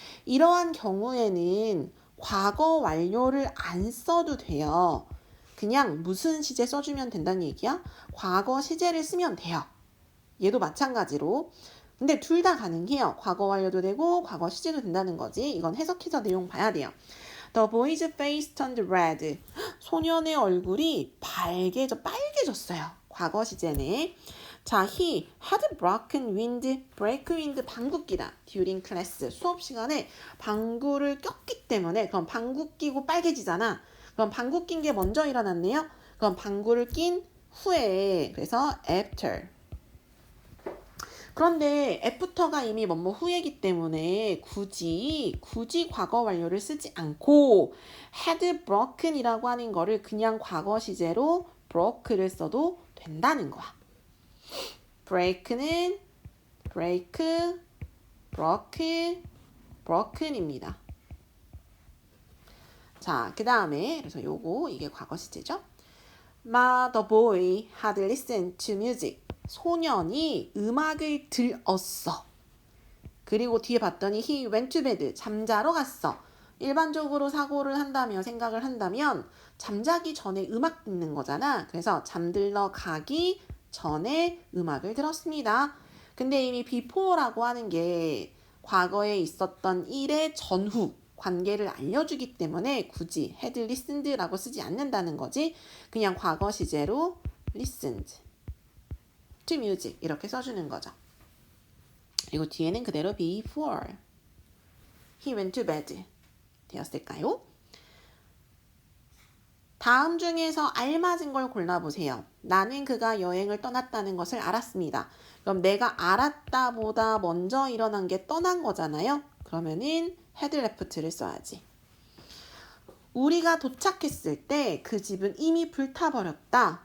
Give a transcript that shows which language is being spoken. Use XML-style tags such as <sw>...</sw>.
<ko>이러한 경우에는 과거 완료를 안 써도 돼요. 그냥 무슨 시제 써주면 된다는 얘기야? 과거 시제를 쓰면 돼요. 얘도 마찬가지로. 근데 둘 다 가능해요. 과거 완료도 되고 과거 시제도 된다는 거지. 이건 해석해서 내용 봐야 돼요.</ko> <en>The boy's face turned red.</en> <ko>소년의 얼굴이 빨개졌어요. 과거 시제네. 자,</ko> <en>he had broken wind, break wind</en> <ko>방귀 끼다.</ko> <en>during class,</en> <ko>수업 시간에 방구를 꼈기 때문에 그럼 방구 끼고 빨개지잖아. 그럼 방구 낀 게 먼저 일어났네요. 그럼 방구를 낀 후에 그래서 after. 그런데 after가 이미 뭐뭐 후이기 때문에 굳이 과거 완료를 쓰지 않고 had broken이라고 하는 거를 그냥 과거 시제로 broke를 써도 된다는 거야. break는 break, broke, broken입니다. 자, 그 다음에 그래서 요거 이게 과거 시제죠.</ko> <en>The boy had listened to music.</en> <ko>소년이 음악을 들었어. 그리고 뒤에 봤더니</ko> <en>he went to bed.</en> <ko>잠자러 갔어. 일반적으로 사고를 한다면 생각을 한다면 잠자기 전에 음악 듣는 거잖아. 그래서 잠들러 가기 전에 음악을 들었습니다. 근데 이미 before라고 하는 게 과거에 있었던 일의 전후 관계를 알려주기 때문에 굳이 had listened라고 쓰지 않는다는 거지. 그냥 과거 시제로</ko> <en>listened to music</en> <ko>이렇게 써주는 거죠. 그리고 뒤에는 그대로</ko> <en>before he went to bed</en> <ko>되었을까요? 다음 중에서 알맞은 걸 골라보세요. 나는 그가 여행을 떠났다는 것을 알았습니다. 그럼 내가 알았다 보다 먼저 일어난 게 떠난 거잖아요. 그러면은 had left를 써야지. 우리가 도착했을 때 그 집은 이미 불타버렸다.</ko>